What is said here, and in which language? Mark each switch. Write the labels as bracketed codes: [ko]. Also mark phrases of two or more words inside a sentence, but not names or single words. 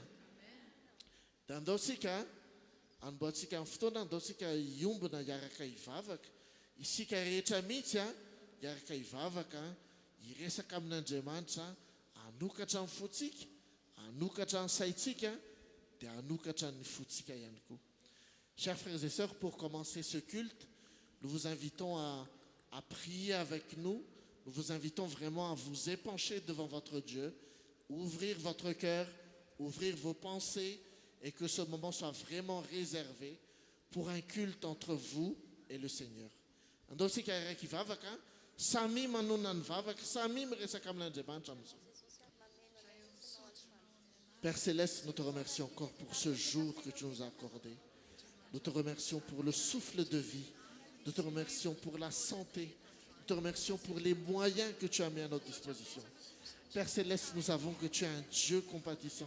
[mg] Dia andaotsika anomboantsika amin'ny fotoana, andaotsika iombona hiaraka hivavaka, isika rehetra mihitsy hiaraka hivavaka, hiresaka amin'Andriamanitra, hanokatra ny fotsika, hanokatra ny saitsika, dia hanokatra ny fotsika ihany koa. [fr] Chers frères et sœurs, pour commencer ce culte, nous vous invitons à prier avec nous. Nous vous invitons vraiment à vous épancher devant votre Dieu, ouvrir votre cœur, ouvrir vos pensées, et que ce moment soit vraiment réservé pour un culte entre vous et le Seigneur. [mg] Andosika iraiky vavaka, samy manona ny vavaka, samy miresaka amin'Andriamanitra amin'izao. [fr] Père Céleste, nous te remercions encore pour ce jour que tu nous as accordé. Nous te remercions pour le souffle de vie. Nous te remercions pour la santé. Nous te remercions pour les moyens que tu as mis à notre disposition. Père Céleste, nous savons que tu es un Dieu compatissant.